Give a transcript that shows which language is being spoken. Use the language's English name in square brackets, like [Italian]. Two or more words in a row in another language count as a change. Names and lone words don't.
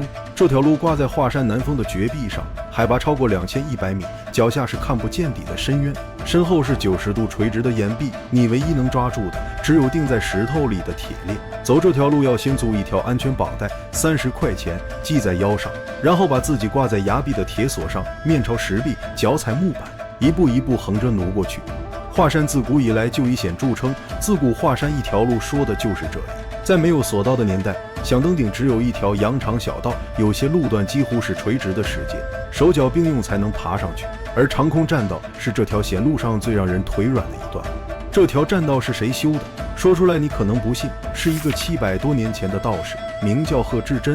[Chinese] 這條路掛在華山南峰的絕壁上，海拔超過2100米，腳下是看不見底的深淵，身後是90度垂直的岩壁，你唯一能抓住的只有釘在石頭裡的鐵鏈。走這條路要先租一條安全綁帶，30塊錢繫在腰上，然後把自己掛在崖壁的鐵索上，面朝石壁，腳踩木板，一步一步橫着挪過去。華山自古以來就以險著稱，自古華山一條路說的就是這裡。在沒有索道的年代，想登頂只有一條羊腸小道，有些路段幾乎是垂直的世界，手脚並用才能爬上去。而長空栈道是這條險路上最讓人腿軟的一段。這條栈道是誰修的？說出來你可能不信，是一個700多年前的道士，名叫賀知真。